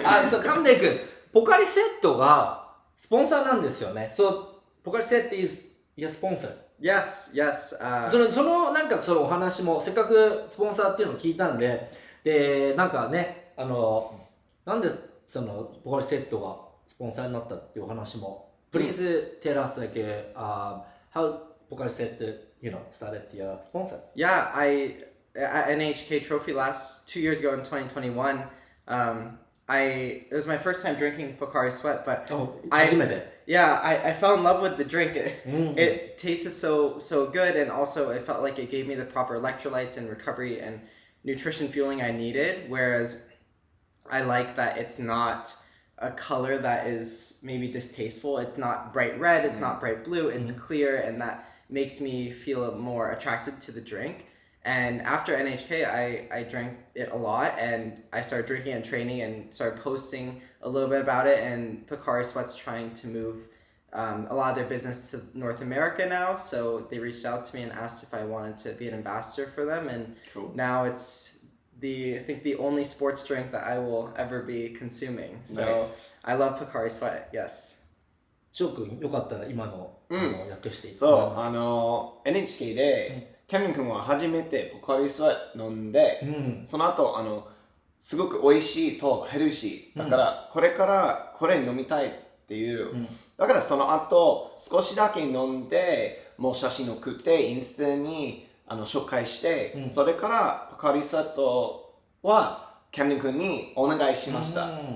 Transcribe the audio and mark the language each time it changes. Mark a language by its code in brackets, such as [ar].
[ja] そう、カムデン君、ポカリセットがスポンサーなんですよね。 [en] そう、ポカリセット is your sponsor。Yes, yes. [ja] そのなんかそのお話もせっかくスポンサーっていうのを聞いたんで、でなんかねなんでそのポカリセットがスポンサーになったっていうお話も。 [en] Please tell us like how Pocari Sweat started your sponsor. Yeah, at NHK Trophy 2 years ago in 2021. It was my first time drinking Pocari Sweat, but I fell in love with the drink. It tasted so good, and also it felt like it gave me the proper electrolytes and recovery and nutrition fueling I needed. Whereas I like that it's not a color that is maybe distasteful. It's not bright red, it's not bright blue, it's clear, and that makes me feel more attracted to the drink. And after NHK, I drank it a lot, and I started drinking and training and started posting a little bit about it. And Pocari Sweat's trying to move a lot of their business to North America now. So they reached out to me and asked if I wanted to be an ambassador for them. And now it's I think the only sports drink that I will ever be consuming. So I love Pocari Sweat, yes. [ja] 翔くんよかったら今の訳していいですか？そう、NHK で、キャメン君は初めてポカリスエット飲んで、その後すごく美味しいとヘルシーだから、これからこれ飲みたいっていう、だからその後少しだけ飲んでもう写真送ってインスタに紹介して、それからポカリスエットはキャメン君にお願いしました。